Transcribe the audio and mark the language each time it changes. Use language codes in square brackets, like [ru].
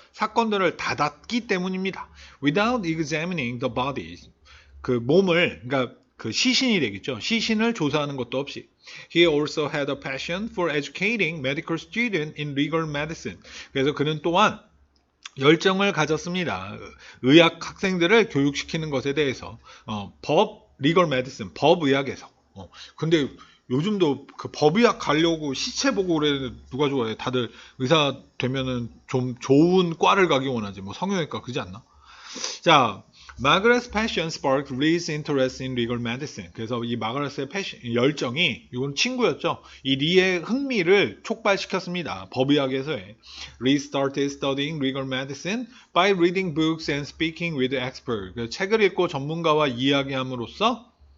[ko] 사건들을 닫았기 때문입니다. [en] Without examining the bodies. [ko] 그 몸을, 그러니까 그 시신이 되겠죠? 시신을 조사하는 것도 없이. [en] He also had a passion for educating medical students in legal medicine. [ko] 그래서 그는 또한 열정을 가졌습니다. 의학 학생들을 교육시키는 것에 대해서. [en] legal medicine, [ko] 법의학에서. 근데 요즘도 그 법의학 가려고 시체 보고 그래 누가 좋아해? 다들 의사 되면은 좀 좋은 과를 가기 원하지. 뭐 성형외과 그러지 않나? [en] 자, 마그렛's passion sparked Lee's interest in legal medicine. [ko] 그래서 이 마그렛의 열정이, 이건 친구였죠. 이 리의 흥미를 촉발시켰습니다. 법의학에서의. [en] Lee started studying legal medicine by reading books and speaking with experts. [ko] 책을 읽고 전문가와 이야기함으로써